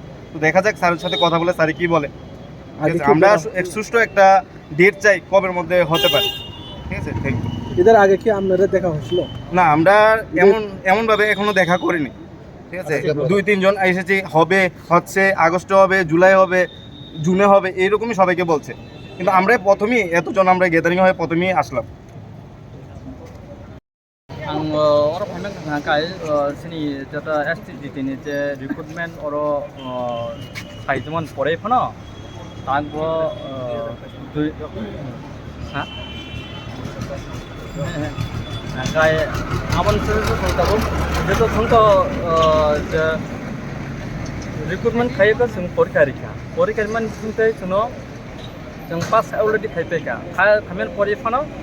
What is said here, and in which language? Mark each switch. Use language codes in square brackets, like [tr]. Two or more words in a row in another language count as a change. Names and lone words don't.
[bn] তো দেখা যাক স্যারের সাথে কথা বলে স্যার কি বলে। আমরা সুষ্ঠু একটা ডেট চাই কবের মধ্যে হতে পারে, ঠিক আছে? [en] thank you. [bn] এদের আগে কি আপনাদের দেখা হয়েছিল? না, আমরা এমনভাবে এখনো দেখা করিনি, ঠিক আছে? 2-3 জন এসেছি, হচ্ছে আগস্টে হবে, জুলাই হবে, জুনে হবে, এইরকমই সবাইকে বলছে, কিন্তু আমরা প্রথমেই এতজন আমরা গ্যাদারিং হয়ে প্রথমেই আসলাম। [brx] आं फाइमेन थांखाय सिनि जता एसटिजिटि नि जे रिक्रुटमेंट फाइजमन फरायफानो आंबो गाय आबन संस्थाबो जेतो संस्थाव जे रिक्रुटमेंट खायखो जों परिखारिखा मान जोंथाय जों पास अलरेडि खायफैखा फाइमेन फरायफानो